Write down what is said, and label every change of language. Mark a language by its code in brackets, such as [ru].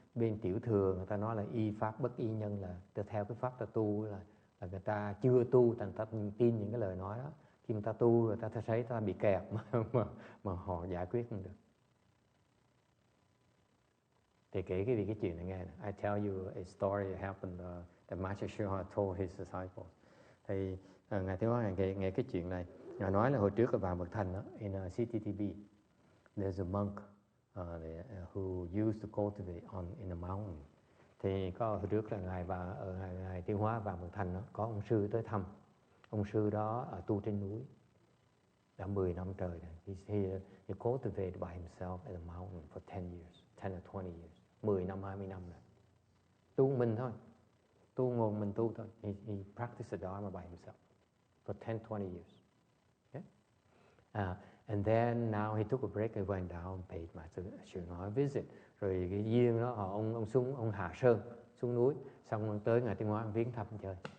[vi] Bên tiểu thừa người ta nói là y pháp bất y nhân, là theo cái pháp ta tu là người ta chưa tu, thành ta tin những cái lời nói đó. Khi người ta tu người ta thấy ta bị kẹt mà họ giải quyết không được. Thì kể cái chuyện này nghe này. [en] I tell you a story that happened that Master Shriha told his disciples. [vi] Thì ngài Thế Hoa nghe cái chuyện này. Ngài nói là hồi trước ở vào Mật Thành đó, [en] in CTTB, there's a monk who used to cultivate in a mountain. [vi] Thì có hồi trước là ngài Tiêu Hóa vào Mật Thành đó, có ông sư tới thăm. Ông sư đó tu trên núi đã 10 năm trời rồi. [en] He cultivated by himself at a mountain for 10 years, 10 or 20 years, [vi] 10 năm, 20 năm rồi. Tu mình thôi, tu ngồi mình tu thôi. [en] He practiced the Dharma by himself for 10, 20 years. And then now he took a break and went down, paid Master Shriha visit. [vi] Rồi cái duyên đó ông hạ sơn xuống núi, xong ông tới ngài Tiêu Hóa viếng thăm chơi.